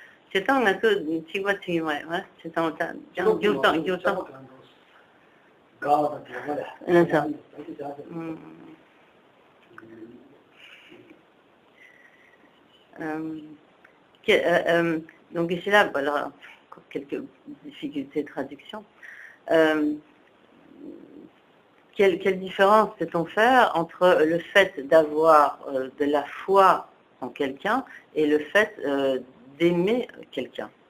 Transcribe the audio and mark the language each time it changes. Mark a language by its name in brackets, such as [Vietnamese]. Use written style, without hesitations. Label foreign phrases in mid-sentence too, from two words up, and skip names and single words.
[Korean] 제가 그 지금 지금 와 제가 좀 그래서 [French] donc ici là, voilà, quelques difficultés de traduction. Quelle différence peut-on faire entre le fait d'avoir de la foi en quelqu'un et le fait d'aimer quelqu'un?